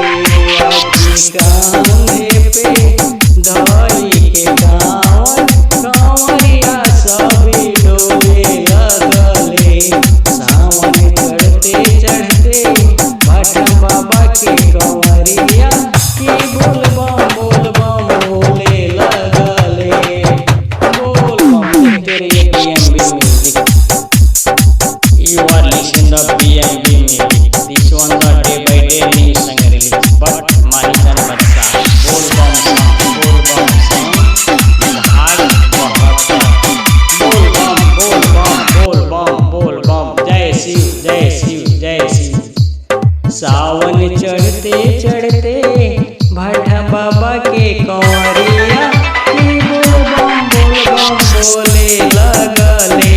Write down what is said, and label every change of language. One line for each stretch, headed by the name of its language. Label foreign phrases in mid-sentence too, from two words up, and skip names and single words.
Bhojpuri: आकी कांधे पे धोई के कंवरिया सभी डोले लगले। सावन चढ़ते चढ़ते भट्टा बाबा के कंवरिया बोल बम बोले लगले। बोल बम तेरे BMB music.
English: You are listening the BMB music. This one the day by day new song release.
Bhojpuri: But Manichan Badshah बोल बम song भाग 72 बोल बम जय शिव जय शिव। सावन चढ़ते चढ़ते भट्टा बाबा के कंवरिया बोल बम बोले लगले।